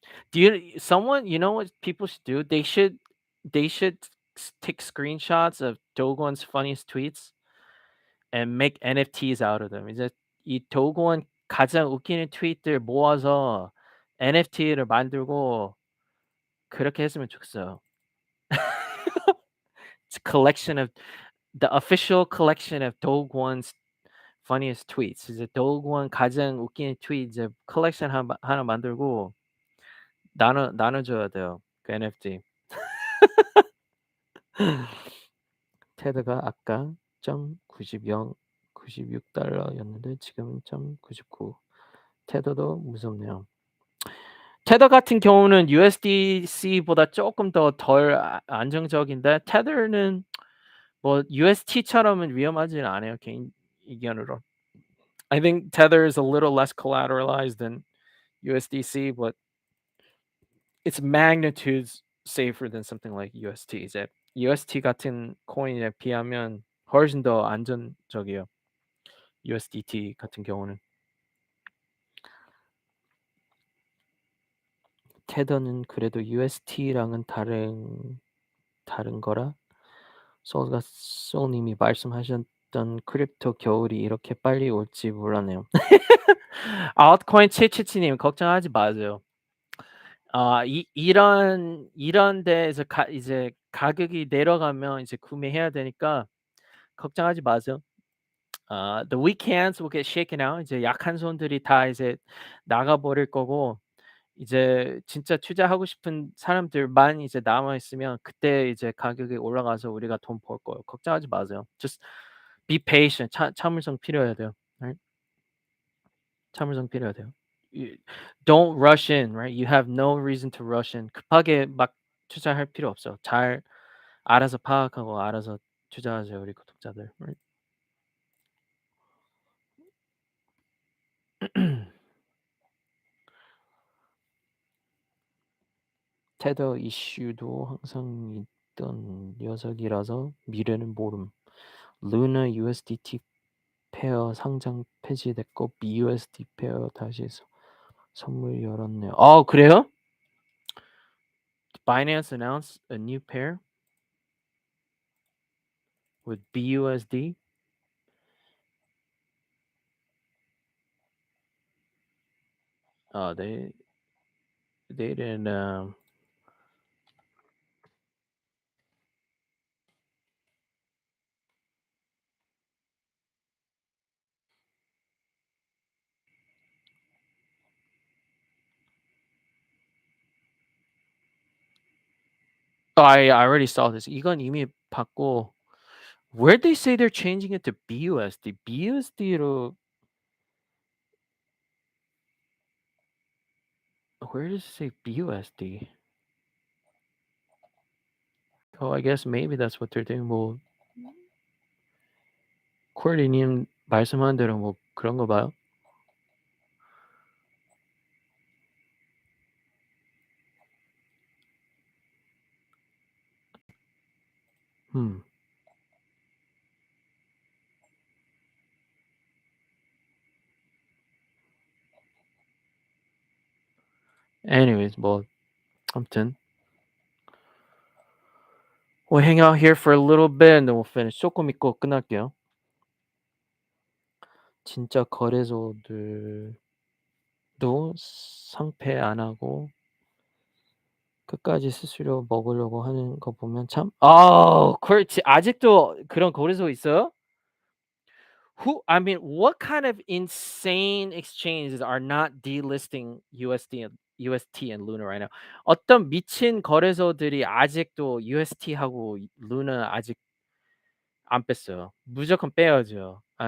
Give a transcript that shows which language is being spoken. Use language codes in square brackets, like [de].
[en] Do you someone you know what people should do? They should take screenshots of Dogon's funniest tweets and make NFTs out of them. [ko] 이제 이 도건 가장 웃기는 트윗들 모아서 NFT를 만들고 그렇게 했으면 좋겠어요. [en] It's a collection of the official collection of Dogon's funniest tweets. [ko] 이제 도건 가장 웃기는 트윗 이제 컬렉션 하나 만들고 나눠줘야 돼요, 그 NFT. 테드가 아까 0.90 $96였는데 지금은 0.99. 테더도 무섭네요. 테더 같은 경우는 USDC보다 조금 덜 안정적인데 테더는 뭐 UST처럼은 위험하지는 않아요, 개인 의견으로. [en] I think Tether is a little less collateralized than USDC, but its magnitudes safer than something like UST. [ko] 이제 UST 같은 코인에 비하면 훨씬 더 안전적이에요, USDT 같은 경우는. 테더는 그래도 UST랑은 다른 거라 소울님이 말씀하셨던 크립토 겨울이 이렇게 빨리 올지 몰랐네요. altcoin 777님 걱정하지 마세요. 이런 데에서 이제 가격이 내려가면 이제 구매해야 되니까 걱정하지 마세요. [en] The weak hands will get shaken out. [ko] 이제 약한 손들이 다 이제 나가 버릴 거고 이제 진짜 투자하고 싶은 사람들만 이제 남아 있으면 그때 이제 가격이 올라가서 우리가 돈 벌 거예요. 걱정하지 마세요. [en] Just be patient. [ko] 참을성 필요해야 돼요. right? 참을성 필요해야 돼요. [en] You don't rush in, right? You have no reason to rush in. [ko] 급하게 막 투자할 필요 없어. 잘 알아서 파악하고 알아서 투자하세요, 우리 구독자들. [en] right? [ko] 테더 이슈도 항상 있던 녀석이라서 미래는 모름. 루나 USDT 페어 상장 폐지됐고 BUSD 페어 다시 선물 열었네요. 그래요? [en] Binance announced a new pair with BUSD. 네. they didn't. Oh, I already saw this. [ko] 이건 이미 봤고. [en] Where'd they say they're changing it to BUSD? BUSD로 where does it say BUSD? Oh, I guess maybe that's what they're doing. [ko] 뭐 콜리님 말씀하는 대로 뭐 그런 거 봐요. [en] Anyways, [ko] 뭐 아무튼 [en] we'll hang out here for a little bit and then we'll finish. [ko] 조금 있고 끝날게요. 진짜 거래소들도 상패 안 하고 끝까지 스스로 먹으려고 하는 거 보면 참 그렇지. 아직도 그런 거래소 있어요? [en] I mean, what kind of insane exchanges are not delisting UST and Luna right now? [ko] 어떤 미친 거래소들이 아직도 UST하고 Luna 아직 안 뺐어요. 무조건 빼야죠.